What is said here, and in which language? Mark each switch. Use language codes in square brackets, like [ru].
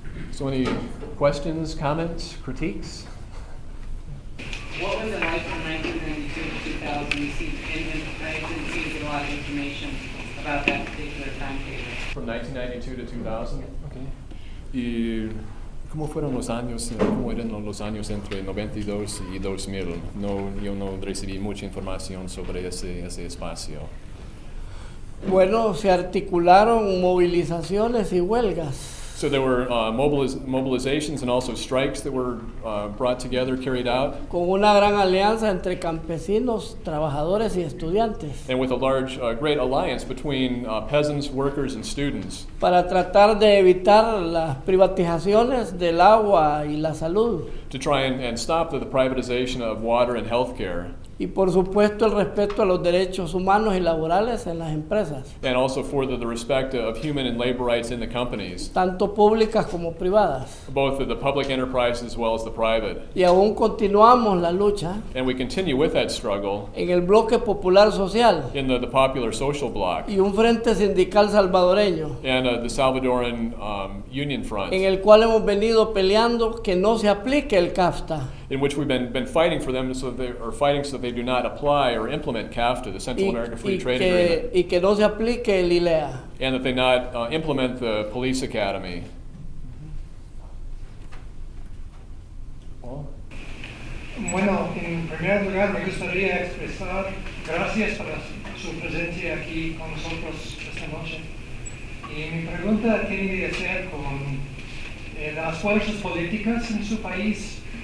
[en] So any questions, comments, critiques? What was it like from 1992 to 2000? I didn't see a lot of information about that particular time period. From 1992 to 2000? Okay. [es] ¿Y cómo fueron los años, cómo eran los años entre 92 y 2000? Yo no recibí mucha información sobre ese espacio. Bueno, se articularon movilizaciones y huelgas. [en] So there were mobilizations and also strikes that were brought together, carried out. [es] Con una gran alianza entre campesinos, trabajadores y estudiantes. [en] And with a great alliance between peasants, workers, and students. [es] Para tratar de evitar las privatizaciones del agua y la salud. [en] To try and stop the privatization of water and healthcare. [es] Y por supuesto el respeto a los derechos humanos y laborales en las empresas. [en] And also for the respect of human and labor rights in the companies. [es] Tanto públicas como privadas. [en] Both the public enterprise as well as the private. [es] Y aún continuamos la lucha. [en] And we continue with that struggle. [es] En el bloque popular social. [en] In the popular social bloc. [es] Y un frente sindical salvadoreño. [en] And the Salvadoran Union Front. [es] En el cual hemos venido peleando que no se aplique el CAFTA. [en] In which we've been fighting for them, so they do not apply or implement CAFTA, the Central American Free Trade Agreement. [es] Y que no se aplique el ILEA. [en] And that they not implement the police academy. [es] Bueno, en primer lugar me gustaría expresar gracias por su presencia aquí con nosotros esta noche. Y mi pregunta tiene que ser con las fuerzas políticas en su país.